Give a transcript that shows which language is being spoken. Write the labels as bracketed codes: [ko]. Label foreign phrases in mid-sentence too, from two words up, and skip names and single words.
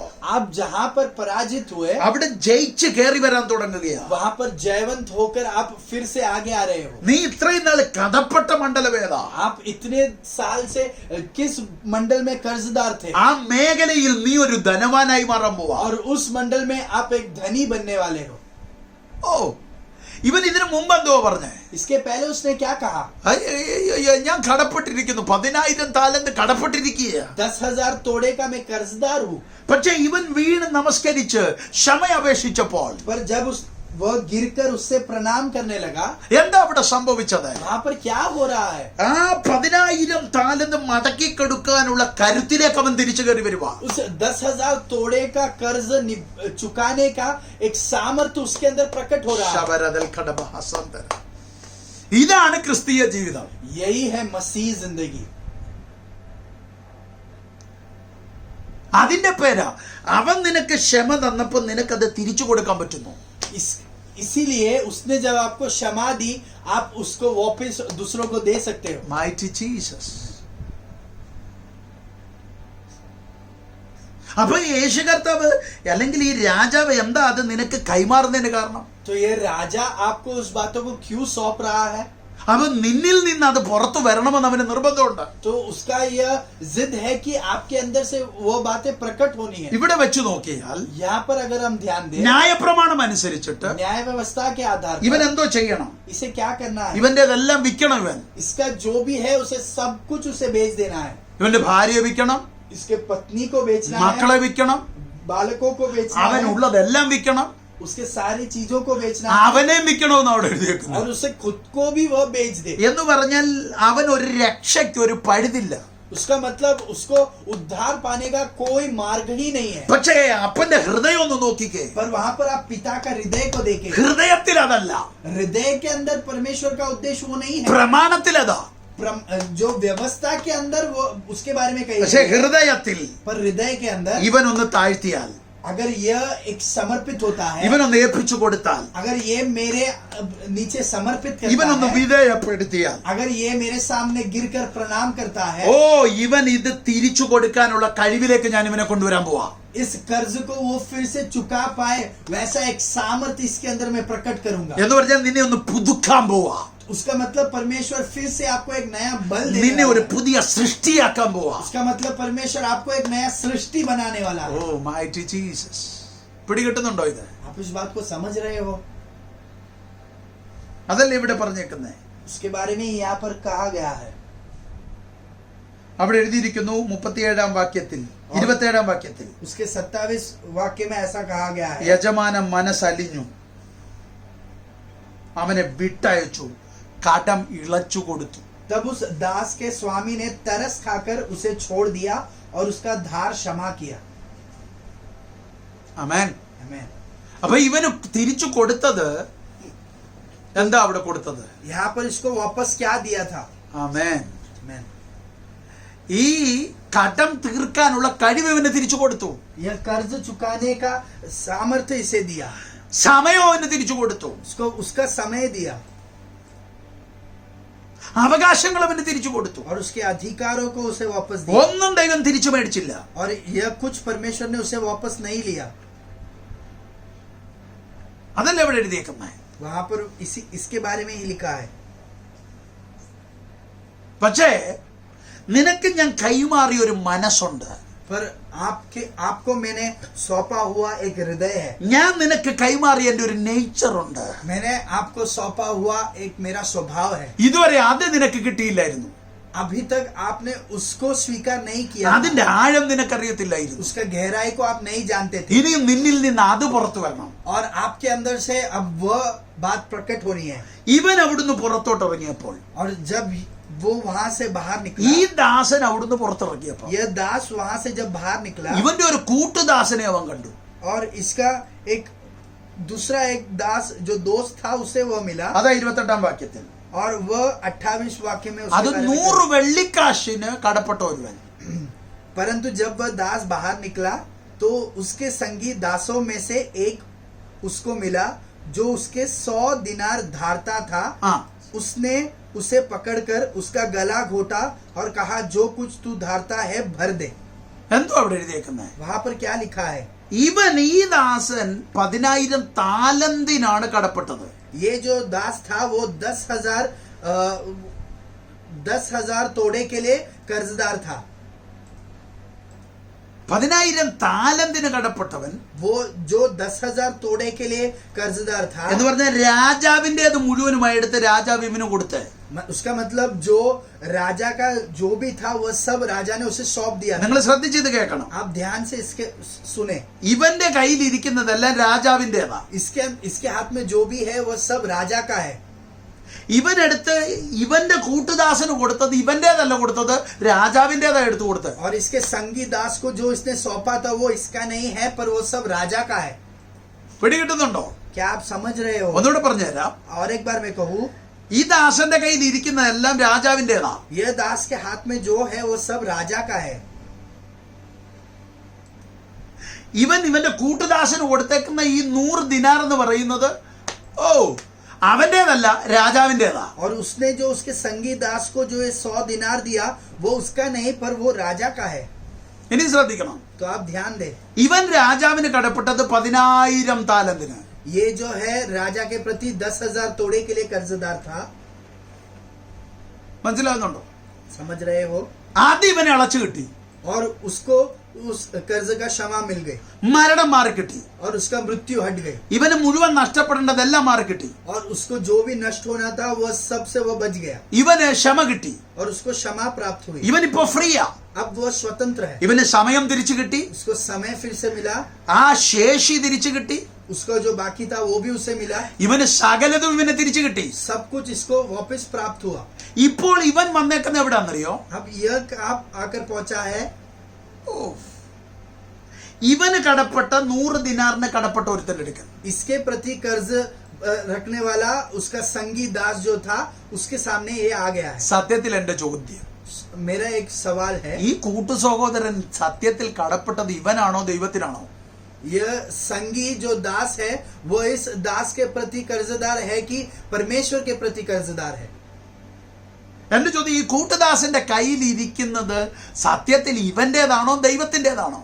[hi] आप जहाँ पर पराजित हुए, [ml] അവിടെ ജയിച്ച് കയറി വരാൻ തുടങ്ങുകയാ. [hi] वहाँ पर जयवंत होकर आप फिर से आगे आ रहे हो. [ml] നീ ഇത്രയും നാൾ കടപ്പെട്ട മണ്ഡലവേദ, [hi] आप इतने साल से किस मंडल में कर्जदार थे, [ml] ആ മേഖലയിൽ നീ ഒരു ധനവാനായി മാറാൻ പോവാ. [hi] और उस मंडल में आप एक धनी बनने वाले हो. [ml] ഓ, ഇവൻ ഇതിനു മുമ്പ് എന്തോ പറഞ്ഞേ? [hi] इसके पहले उसने क्या कहा? [ml] ഞാൻ കടപ്പെട്ടിരിക്കുന്നു, 10,000 താലന്ത് കടപ്പെട്ടിരിക്കുക. [hi] 10,000 तोड़े का मैं कर्जदार हूँ. [ml] പക്ഷെ ഇവൻ വീണ് നമസ്കരിച്ച് ക്ഷമ അപേക്ഷിച്ചപ്പോൾ [hi] पर जब वह गिरकर उससे प्रणाम करने लगा, [ml] എന്താ അവിടെ സംഭവിച്ചത്? [hi] वहाँ पर क्या हो रहा है? [ml] ആ 10,000 താലന്ത് മടക്കി കൊടുക്കാനുള്ള കരുത്തിലേക്ക് അവൻ തിരിച്ചു കയറി വരുക. [hi] उस 10,000 तोड़े का कर्ज चुकाने का एक सामर्थ्य उसके अंदर प्रकट हो रहा है. [ml] ഇതാണ് ക്രിസ്തീയ ജീവിതം. [hi] यही है मसीह जिंदगी. [ml] അതിന്റെ പേരാ അവൻ നിനക്ക് ക്ഷമ തന്നപ്പോൾ നിനക്കത് തിരിച്ചു കൊടുക്കാൻ പറ്റുന്നു. [hi] इसीलिए उसने जब आपको क्षमा दी, आप उसको वापस दूसरों को दे सकते हो. [en] Mighty Jesus. [ml] അപ്പൊ യേശു കർത്താവ് അല്ലെങ്കിൽ ഈ രാജാവ് എന്താ അത് നിനക്ക് കൈമാറുന്നതിന് കാരണം? [hi] तो ये राजा आपको उस बातों को क्यों सौंप रहा है? [ml] അപ്പൊ നിന്നിൽ നിന്ന് അത് പുറത്തു വരണമെന്ന് അവന് നിർബന്ധമുണ്ട്. [hi] तो उसका यह जिद है कि आपके अंदर से वो बातें प्रकट होनी है. [ml] ഇവിടെ വെച്ച് നോക്കിയാൽ [hi] यहाँ पर अगर हम ध्यान दें, [ml] ന്യായപ്രമാണം അനുസരിച്ചിട്ട് [hi] न्याय व्यवस्था के आधार [ml] ഇവൻ [hi] पर [ml] എന്തോ ചെയ്യണം? [hi] इसे क्या करना है? [ml] ഇവന്റേതെല്ലാം വിൽക്കണം. ഇവൻ [hi] इसका जो भी है उसे सब कुछ उसे बेच देना है. [ml] ഇവന്റെ ഭാര്യയെ വിൽക്കണം, [hi] इसके पत्नी को बेचना है, [ml] മക്കളെ വിൽക്കണം, [hi] बालकों को बेचना है, [ml] അവനുള്ളതെല്ലാം വിൽക്കണം, [hi] उसके सारी चीजों को बेचना है, [ml] അവനെ വിൽക്കണമെന്ന് അവിടെ എഴുതിയേക്കുന്നു. [hi] और उसे खुद को भी वह बेच दे. [ml] എന്ന് പറഞ്ഞാൽ അവൻ ഒരു രക്ഷയ്ക്ക് ഒരു പഴുതില്ല. [hi] उसका मतलब उसको उद्धार पाने का कोई मार्ग ही नहीं है। [ml] പക്ഷേ അപ്പന്റെ ഹൃദയം ഒന്ന് നോക്കിക്കേ. [hi] पर वहां पर आप पिता का हृदय को देखें, [ml] ഹൃദയത്തിൽ അതല്ല, [hi] हृदय के अंदर परमेश्वर का उद्देश्य वो नहीं है। [ml] പ്രമാണത്തിൽ അതാ, [hi] जो व्यवस्था के अंदर वो उसके बारे में कही [ml] പക്ഷേ [hi] है। [ml] ഹൃദയത്തിൽ [hi] पर हृदय के अंदर [ml] ഇവനൊന്ന് താഴ്ത്തിയാൽ, [hi] अगर यह एक समर्पित होता है, [ml] ഇവനൊന്ന് ഏൽപ്പിച്ചു കൊടുത്താൽ, [hi] अगर ये मेरे नीचे समर्पित करता [ml] ഇവനൊന്ന് [hi] है, [ml] വിധേയപ്പെടുത്തിയാൽ, [hi] अगर ये मेरे सामने गिरकर प्रणाम करता है, [ml] ഓ ഇവൻ ഇത് തിരിച്ചു കൊടുക്കാനുള്ള കഴിവിലേക്ക് ഞാൻ ഇവനെ കൊണ്ടുവരാൻ പോവാ. [hi] इस कर्ज को वो फिर से चुका पाए वैसा एक सामर्थ्य इसके अंदर मैं प्रकट करूंगा। [ml] എന്ന് പറഞ്ഞാൽ നിന്നെ ഒന്ന് പുതുക്കാൻ പോവാ. [hi] उसका मतलब परमेश्वर फिर से आपको एक नया बल [ml] നിന്നെ [hi] देने [ml] ഒരു [hi] वाला है। [ml] പുതിയ സൃഷ്ടിയാക്കാൻ പോവാ. [hi] उसका मतलब परमेश्वर आपको एक नया सृष्टि बनाने वाला है। [ml] ഓ [en] Mighty Jesus. [ml] പിടികിട്ടുന്നുണ്ടോ ഇത്? [hi] आप इस बात को समझ रहे हो? [ml] അതല്ലേ ഇവിടെ പറഞ്ഞേക്കുന്നേ. [hi] उसके बारे में यहाँ पर कहा गया है। [ml] അവിടെ എഴുതിയിരിക്കുന്നു 37 വാക്യത്തിൽ, 27 വാക്യത്തിൽ, [hi] उसके 27 वाक्य में ऐसा कहा गया है, [ml] യജമാനൻ മനസ്സലിഞ്ഞു, അവനെ വിട്ടയച്ചു, കടം ഇളച്ചു കൊടുത്തു. [hi] तब उस दास के स्वामी ने तरस खाकर उसे छोड़ दिया और उसका धार क्षमा किया। [ml] ആമേൻ. [hi] आमीन। [ml] അപ്പൊ ഇവന് തിരിച്ചു കൊടുത്തത് എന്താ? അവിടെ കൊടുത്തത് [hi] यहाँ पर इसको वापस क्या दिया था? [ml] ആമേൻ. [hi] आमीन। [ml] ഈ കടം തീർക്കാനുള്ള കഴിവ് ഇവന് തിരിച്ചു കൊടുത്തു. [hi] यह कर्ज चुकाने का सामर्थ्य इसे दिया, [ml] സമയം അവന് തിരിച്ചു കൊടുത്തു. [hi] उसको उसका समय दिया [ml] അവകാശങ്ങൾ അവന് തിരിച്ചു കൊടുത്തു. [hi] और उसके अधिकारों को उसे वापस दिया। [ml] ഒന്നും ദൈവം തിരിച്ചു മേടിച്ചില്ല. [hi] और यह कुछ परमेश्वर ने उसे वापस नहीं लिया। [ml] അതല്ലേ ഇവിടെ എഴുതിയേക്കുന്നേ. [hi] वहां पर इसके बारे में ही लिखा है। [ml] പക്ഷേ നിനക്ക് ഞാൻ കൈമാറിയ ഒരു മനസ്സുണ്ട്. [hi] पर आपको मैंने सौंपा हुआ एक हृदय है। [ml] ഞാൻ നിനക്ക് കൈമാറിയ എൻ്റെ ഒരു നേച്ചർ ഉണ്ട്. [hi] मैंने आपको सौंपा हुआ एक मेरा स्वभाव है। [ml] ഇതുവരെ അത് നിനക്ക് കിട്ടിയില്ലായിരുന്നു. [hi] अभी तक आपने उसको स्वीकार नहीं किया, [ml] അതിന്റെ ആഴം നിനക്കറിയത്തില്ലായിരുന്നു. [hi] उसका गहराई को आप नहीं जानते थे। [ml] ഇനിയും നിന്നിൽ നിന്ന് അത് പുറത്തു വരണം. [hi] और आपके अंदर से अब वह बात प्रकट हो रही है। [ml] ഇവൻ അവിടുന്ന് പുറത്തോട്ട് ഇറങ്ങിയപ്പോൾ, [hi] और जब वो वहां से बाहर [ml] ഈ [hi] निकला, [ml] ദാസൻ അവിടുന്ന് പുറത്തിറങ്ങിയപ്പോൾ [hi] यह दास वहां से जब बाहर निकला, [ml] ഇവന്റെ ഒരു കൂട്ടുദാസനെ അവൻ കണ്ടു. [hi] और इसका एक दूसरा एक दास जो दोस्त था उसे वह मिला। [ml] അതാ 28 വാക്യത്തിൽ. [hi] और वह 28 वाक्य में उसके [ml] അത് [hi] बारे में [ml] 100 വെള്ളിക്കാശിന് കടപ്പെട്ട ഒരുവൻ. [hi] परंतु जब वह दास बाहर निकला तो उसके संगी दासों में से एक उसको मिला जो उसके 100 दिनार धारता था। [ml] ആ [hi] उसने उसे पकड़कर उसका गला घोटा और कहा, जो कुछ तू धारता है भर दे। [ml] എന്തോ അവിടെ എഴുതിയേക്കുന്നത്. [hi] वहां पर क्या लिखा है? [ml] ഇവൻ ഈ ദാസൻ 10,000 താലന്തിനാണ് കടപ്പെട്ടത്. [hi] ये जो दास था वो 10,000 तोड़े के लिए कर्जदार था। [ml] 10,000 താലന്തിന് കടപ്പെട്ടവൻ [hi] वो जो 10,000 तोड़े के लिए कर्जदार था, [ml] എന്ന് പറഞ്ഞാൽ രാജാവിൻ്റെത് മുഴുവനുമായി എടുത്ത് രാജാവ് ഇവന് കൊടുത്ത്. [hi] उसका मतलब जो राजा का जो भी था वह सब राजा ने उसे सौंप दिया था। [ml] നിങ്ങൾ ശ്രദ്ധിച്ചത് കേൾക്കണം. [hi] आप ध्यान से इसके सुने। [ml] ഇവന്റെ കയ്യിലിരിക്കുന്നതെല്ലാം രാജാവിൻ്റെതാ. [hi] इसके हाथ में जो भी है वह सब राजा का है। [ml] ഇവനെടുത്ത് ഇവന്റെ കൂട്ടുദാസന് കൊടുത്തത് ഇവന്റേതല്ല, കൊടുത്തത് രാജാവിൻ്റെതാ എടുത്തു കൊടുത്തത്. [hi] और इसके संगी दास को जो इसने सौंपा था वो इसका नहीं है, पर वो सब राजा का है। [ml] പിടികിട്ടുന്നുണ്ടോ? [hi] क्या आप समझ रहे हो? [ml] ഒന്നുകൂടെ പറഞ്ഞുതരാം. [hi] और एक बार मैं कहूँ, [ml] ഈ ദാസന്റെ കയ്യിൽ ഇരിക്കുന്നതെല്ലാം രാജാവിൻ്റെതാ. [hi] यह दास के हाथ में जो है वो सब राजा का है। [ml] ഇവന്റെ കൂട്ടുദാസന് കൊടുത്തേക്കുന്ന ഈ 100 ദിനാർ എന്ന് പറയുന്നത് അവന്റേതല്ല, രാജാവിൻ്റെതാ. [hi] और उसने जो उसके संगी दास को जो ये 100 दिनार दिया वो उसका नहीं, पर वो राजा का है। [ml] ഇനി ശ്രദ്ധിക്കണം. [hi] तो आप ध्यान दे, [ml] ഇവൻ രാജാവിന് കടപ്പെട്ടത് 10,000 താലന്തിന്. [hi] ये जो है राजा के प्रति 10,000 तोड़े के लिए कर्जदार था। [ml] മനസ്സിലാവുന്നുണ്ടോ? [hi] समझ रहे हो? [ml] ആദ്യം ഇവനെ അളച്ചു കിട്ടി, [hi] और उसको उस कर्ज का क्षमा मिल गई [ml] മരണം മാറിക്കിട്ടി. [hi] और उसका मृत्यु हट गई। [ml] ഇവന് മുഴുവൻ നഷ്ടപ്പെടേണ്ടതെല്ലാം മാറിക്കിട്ടി. [hi] और उसको जो भी नष्ट होना था वह सबसे वह बच गया [ml] ഇവന് ക്ഷമ കിട്ടി. [hi] और उसको क्षमा प्राप्त हुई। [ml] ഇവനിപ്പോ ഫ്രീയാ. [hi] अब वह स्वतंत्र है। [ml] ഇവന് സമയം തിരിച്ചു കിട്ടി, [hi] उसको समय फिर से मिला, [ml] ആ ശേഷി തിരിച്ചു കിട്ടി, [hi] उसका जो बाकी था वो भी उसे मिला, [ml] ഇവന് സകലതും ഇവന് തിരിച്ചു കിട്ടി. [hi] सब कुछ इसको वापस प्राप्त हुआ. [ml] ഇപ്പോൾ ഇവൻ വന്നേക്കുന്ന എവിടാന്നറിയോ? [hi] अब यह आप आकर पहुंचा है, [ml] ഇവന് കടപ്പെട്ട 100 ദിനാറിന് കടപ്പെട്ട ഒരുത്തന്റെ അടുക്കൽ. [hi] इसके प्रति कर्ज रखने वाला उसका संगी दास जो था उसके सामने ये आ गया है. [ml] സത്യത്തിൽ എന്റെ ചോദ്യം, [hi] मेरा एक सवाल है, [ml] ഈ കൂട്ടു സഹോദരൻ സത്യത്തിൽ കടപ്പെട്ടത് ഇവനാണോ ദൈവത്തിനാണോ? [hi] यह संगी जो दास है वो इस दास के प्रति कर्जदार है कि परमेश्वर के प्रति कर्जदार है? [ml] എന്റെ ചോദ്യം, ഈ കൂട്ടുദാസന്റെ കയ്യിൽ ഇരിക്കുന്നത് സത്യത്തിൽ ഇവന്റേതാണോ ദൈവത്തിന്റേതാണോ?